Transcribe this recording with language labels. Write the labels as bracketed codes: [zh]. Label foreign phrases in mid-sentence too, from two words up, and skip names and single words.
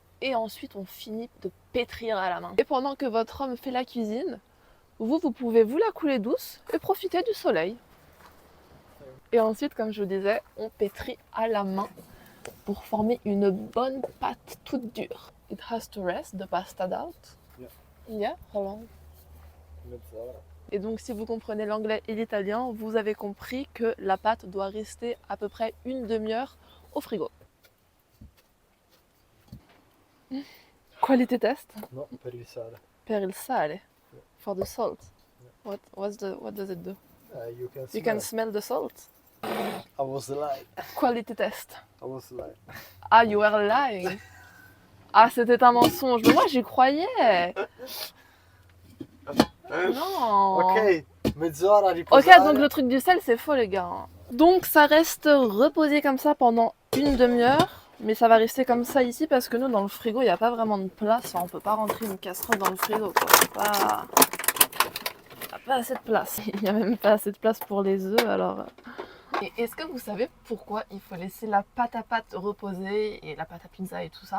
[fr] Et ensuite, on finit de pétrir à la main. Et pendant que votre homme fait la cuisine, vous pouvez vous la couler douce et profiter du soleil. Et ensuite, comme je vous disais, on pétrit à la main pour former une bonne pâte toute dure. [en] It has to rest, the pasta out. Yeah. Yeah, how long? [fr] Et donc, si vous comprenez l'anglais et l'italien, vous avez compris que la pâte doit rester à peu près une demi-heure au frigo. [en] Quality test? [it] No, per il sale. Per il sale. [en] Yeah. For the salt. Yeah. What does it do? You can smell. You can smell the salt. I was lying. Quality test. I was lying. Ah, you were lying. [fr] Ah, c'était un mensonge. Mais moi, j'y croyais. Non. [it] Ok, mezz'ora [fr] Ok, [it] riposare. [fr] donc le truc du sel, c'est faux, les gars. Donc ça reste reposé comme ça pendant une demi-heure. Mais ça va rester comme ça ici parce que nous, dans le frigo, il n'y a pas vraiment de place. Enfin, on peut pas rentrer une casserole dans le frigo, quoi. Il n'y a pas assez de place. Il n'y a même pas assez de place pour les œufs, alors... Et est-ce que vous savez pourquoi il faut laisser la pâte à pâte reposer et la pâte à pizza et tout ça?